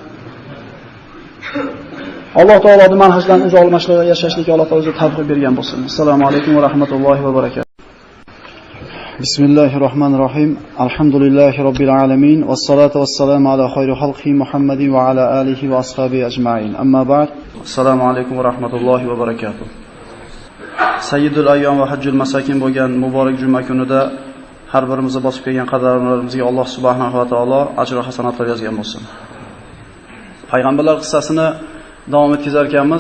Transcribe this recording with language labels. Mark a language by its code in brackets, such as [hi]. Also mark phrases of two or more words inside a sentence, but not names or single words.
[uz] Alloh taoloning manhajdan uzoqlashishga yashashlikka Alloh taolo o'zi tavfiq bergan bo'lsin. [ar] السلام عليكم ورحمة الله وبركاته بسم الله الرحمن الرحيم. الحمد لله رب العالمين والصلاة والسلام على خير خلق محمد وعلى آله وأصحابه أجمعين أما بعد. السلام عليكم ورحمة الله وبركاته. سيد الأيام وحج المساكين [uz] bo'lgan muborak juma kunida har birimizni bosib kelgan qadamlarimizga Alloh [ar] سبحانه وتعالى [uz] ajr va hasanatlar yozgan bo'lsin. Payg'ambarlar qissasini davom etkazar ekanmiz.